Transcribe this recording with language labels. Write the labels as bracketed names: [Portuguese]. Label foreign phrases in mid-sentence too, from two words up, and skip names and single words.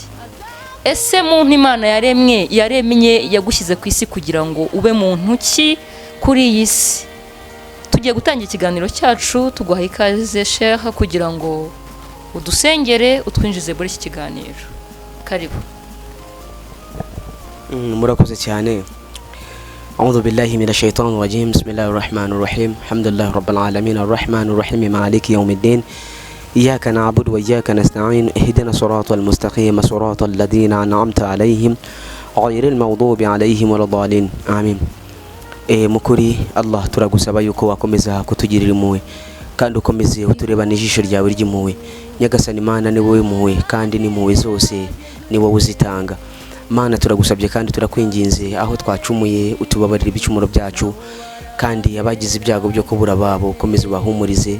[Kinyarwanda] Ese muntu Imana yaremye yagushyize ku isi kugira ngo ube muntu ki kuri iyi si? Tugiye gutangira ikiganiro cyacu, tuguha ikaze Sheikh kugira ngo udusengere utwinjize muri iki kiganiro. Karibu. Murakoze cyane. [Arabic] أعوذ بالله من الشيطان الرجيم بسم الله الرحمن الرحيم. الحمد لله رب العالمين الرحمن الرحيم مالك يوم الدين. إياك نعبد وإياك نستعين اهدنا الصراط المستقيم صراط الذين أنعمت عليهم غير المغضوب عليهم ولا الضالين آمين. [Kinyarwanda] Mukuri Allah turagusaba yuko wakomeza kutugirira impuhwe kandi ukomeze utureba n'ijisho ryawe ry'impuhwe. Nyagasani Mana ni wowe impuhwe kandi n'impuhwe zose ni wowe uzitanga. Mana turagusabye kandi turakwinginze aho twacumuye utubabarira ibicumuro byacu, kandi abagize ibyago byo kubura babo ukomeze ubahumurize.